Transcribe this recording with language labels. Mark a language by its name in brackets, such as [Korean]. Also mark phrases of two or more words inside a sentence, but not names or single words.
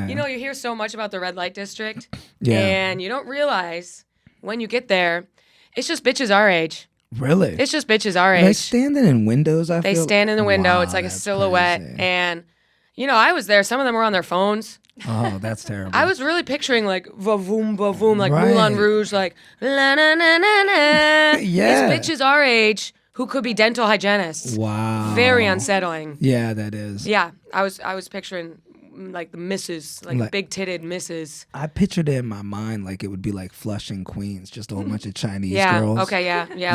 [English] You know, you hear so much about the red light district. Yeah. And you don't realize when you get there, it's just bitches our age. Really? It's just bitches our They age. standing in windows, I They feel. stand in the window. Wow, It's like a that's silhouette. crazy. And, you know, I was there. Some of them were on their phones. Oh, that's terrible. I was really picturing like va-voom, va-voom, like Right. Moulin Rouge, like la na na na na. Yeah. These bitches our age who could be dental hygienists. Wow. Very unsettling. Yeah, that is. Yeah, I was picturing like the misses, like big titted misses. I pictured it in my mind like it would be like Flushing, Queens, just a whole bunch of Chinese Yeah. girls. Okay. Yeah.